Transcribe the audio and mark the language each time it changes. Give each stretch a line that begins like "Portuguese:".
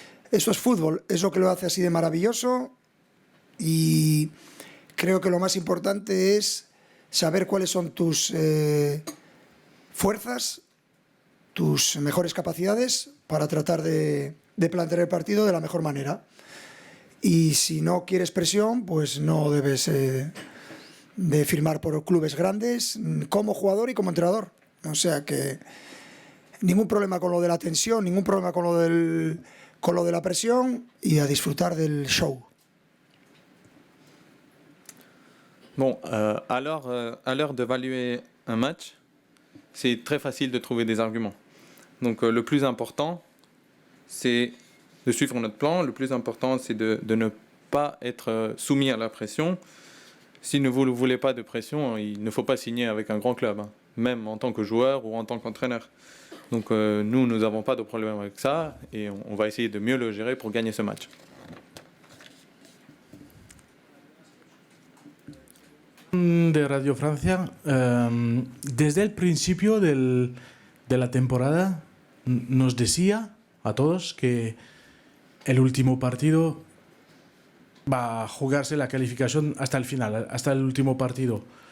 Spanish: Eso es fútbol, es lo que lo hace así de maravilloso, y creo que lo más importante es saber cuáles son tus fuerzas, tus mejores capacidades para tratar de plantear el partido de la mejor manera. Y si no quieres presión, pues no debes de firmar por clubes grandes como jugador y como entrenador. O sea que ningún problema con lo de la tensión, ningún problema con lo de la presión y a disfrutar del show.
French: Bon, à l'heure d'évaluer un match, c'est très facile de trouver des arguments. Donc le plus important, c'est de suivre notre plan. Le plus important, c'est de ne pas être soumis à la pression. Si vous ne voulez pas de pression, il ne faut pas signer avec un grand club, hein, même en tant que joueur ou en tant qu'entraîneur. Donc nous n'avons pas de problème avec ça et on va essayer de mieux le gérer pour gagner ce match.
Spanish: De Radio Francia, desde el principio de la temporada nos decía a todos que el último partido va a jugarse la calificación hasta el final, hasta el último partido.